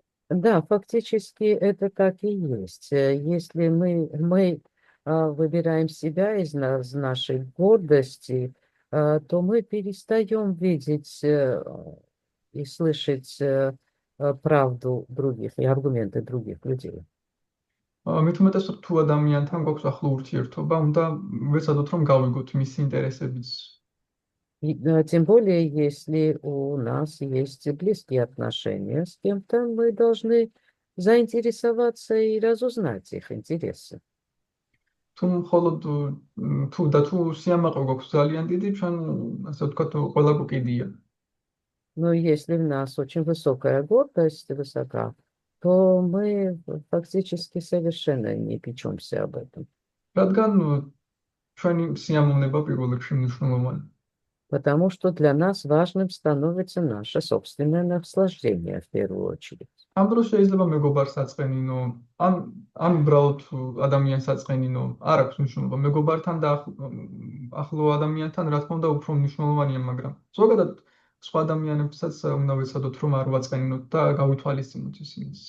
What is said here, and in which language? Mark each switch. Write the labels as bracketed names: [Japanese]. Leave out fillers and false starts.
[Russian] Да, фактически это так и есть. Если мы выбираем себя из нашей гордости, то мы перестаем видеть и слышать правду других и аргументы других людей. [Georgian] მით უმეტესად თუ ადამიანთან გვაქვს ახლო ურთიერთობა, უნდა ვეცადოთ რომ გავიგოთ მისი ინტერესებიც. [Russian] Тем более, если у нас есть близкие отношения с кем-то, мы должны заинтересоваться и разузнать их интересы. [Georgian] თუ მხოლოდ თუ სიამაყე გვაქვს ძალიან დიდი, ჩვენ ასე ვთქვათ, ყველა გვკიდია. [Russian] Но если у нас очень высокая гордость, высока, то мы фактически совершенно не печемся об этом. [Georgian] რადგან ჩვენი სიამოვნება პირველ რიგში მნიშვნელოვანია. [Russian] Потому что для нас важным становится наше собственное наслаждение в первую очередь. [Georgian] ამ დროს შეიძლება მეგობარს აწყენინო, ან უბრალოდ ადამიანს აწყენინო, არ აქვს მნიშვნელობა. მეგობართან და ახლო ადამიანთან რა თქმა უნდა უფრო მნიშვნელოვანია, მაგრამ ზოგადად სხვა ადამიანებსაც უნდა ვეცადოთ რომ არ ვაწყენინოთ და გავითვალისწინოთ ისინი.